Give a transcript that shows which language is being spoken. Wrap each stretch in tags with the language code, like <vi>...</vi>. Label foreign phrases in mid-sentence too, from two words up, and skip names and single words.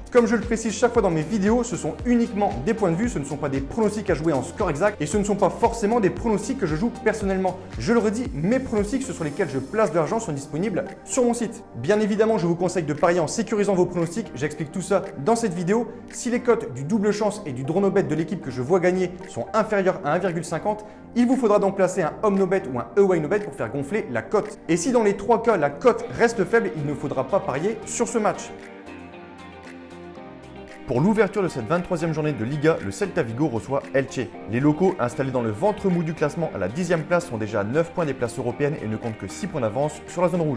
<fr>Comme je le précise chaque fois dans mes vidéos, ce sont uniquement des points de vue, ce ne sont pas des pronostics à jouer en score exact et ce ne sont pas forcément des pronostics que je joue personnellement. Je le redis, mes pronostics, ceux sur lesquels je place de l'argent, sont disponibles sur mon site. Bien évidemment, je vous conseille de parier en sécurisant vos pronostics, j'explique tout ça dans cette vidéo. Si les cotes du double chance et du</fr> <en>draw no bet</en> <fr>de l'équipe que je vois gagner sont inférieures à 1,50, il vous faudra donc placer un</fr> <en>home no bet</en> <fr>ou un</fr> <en>away no bet</en> <fr>pour faire gonfler la cote. Et si dans les trois cas la cote reste faible, il ne faudra pas parier sur ce match. Pour l'ouverture de cette 23e journée de Liga, le Celta Vigo reçoit Elche. Les locaux, installés dans le ventre mou du classement à la 10e place, sont déjà à 9 points des places européennes et ne comptent que 6 points d'avance sur la zone rouge.</fr>